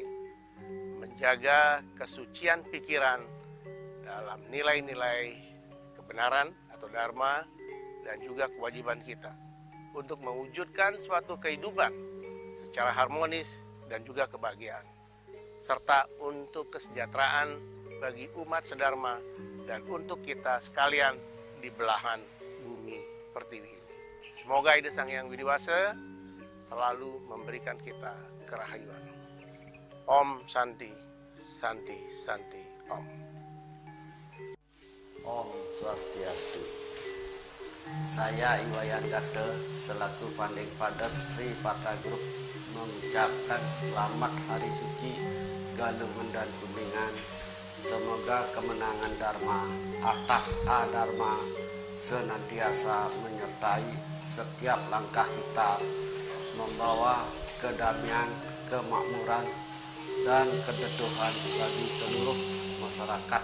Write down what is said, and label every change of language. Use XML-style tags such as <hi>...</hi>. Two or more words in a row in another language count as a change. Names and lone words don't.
<id>Menjaga kesucian pikiran dalam nilai-nilai kebenaran atau dharma dan juga kewajiban kita untuk mewujudkan suatu kehidupan secara harmonis dan juga kebahagiaan, serta untuk kesejahteraan bagi umat sedharma dan untuk kita sekalian di belahan bumi pertiwi ini. Semoga Ida Sang Hyang Widiwasa selalu memberikan kita kerahayuan.</id> <sa>Om Santi, Santi, Santi, Om.</sa> <id>Om Swastiastu. Saya Iwayan Date selaku</id> <en>Founding Father</en> <id>Sri Pata Group mengucapkan selamat Hari Suci Galungan dan Kuningan. Semoga kemenangan Dharma atas Adharma senantiasa menyertai setiap langkah kita, membawa kedamaian, kemakmuran, dan keteduhan bagi seluruh masyarakat.</id>